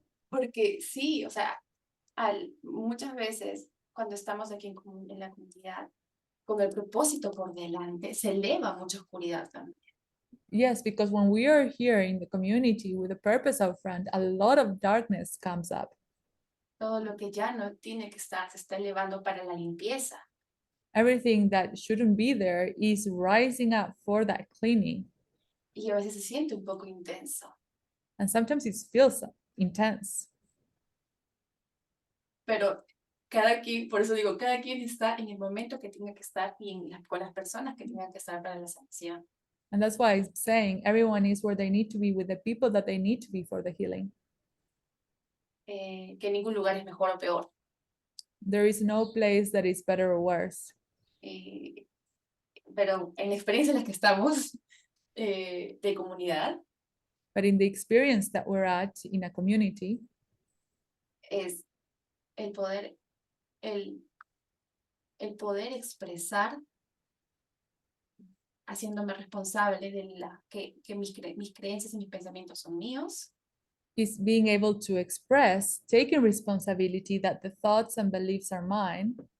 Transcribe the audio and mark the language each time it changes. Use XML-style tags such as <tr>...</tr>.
<es>Porque sí, o sea, muchas veces cuando estamos aquí en la comunidad, con el propósito por delante, se eleva mucha oscuridad también.</es> <en>Yes, because when we are here in the community with the purpose out front, a lot of darkness comes up.</en> <es>Todo lo que ya no tiene que estar se está elevando para la limpieza.</es> <en>Everything that shouldn't be there is rising up for that cleaning.</en> <es>Y a veces se siente un poco intenso.</es> <en>And sometimes it feels intense.</en> <es>Pero por eso digo, cada quien está en el momento que tenga que estar y con las personas que tengan que estar para la sanación.</es> <en>And that's why I'm saying everyone is where they need to be with the people that they need to be for the healing.</en> <es>Que ningún lugar es mejor o peor.</es> <en>There is no place that is better or worse.</en> <es>Pero en la experiencia en la que estamos de comunidad,</es> <en>But in the experience that we're at in a community,</en> <es>es el poder expresar, haciéndome responsable de que mis creencias y mis pensamientos son míos,</es> <en>is being able to express, taking responsibility that the thoughts and beliefs are mine,</en>